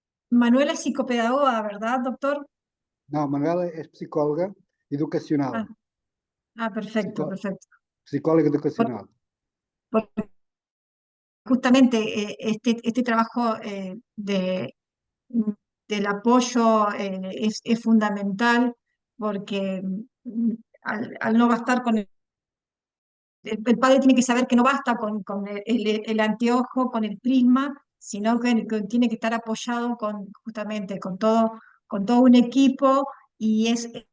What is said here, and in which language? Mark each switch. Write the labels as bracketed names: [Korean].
[Spanish] Manuela es psicopedagoga, ¿verdad, doctor? [Portuguese] Não, Manuela é psicóloga educacional. [Spanish] Perfecto, perfecto. Psicóloga educacional. Justamente este trabajo del apoyo es fundamental porque al no bastar con el padre tiene que saber que no basta con el anteojo, con el prisma, sino que tiene que estar apoyado justamente con todo un equipo, y es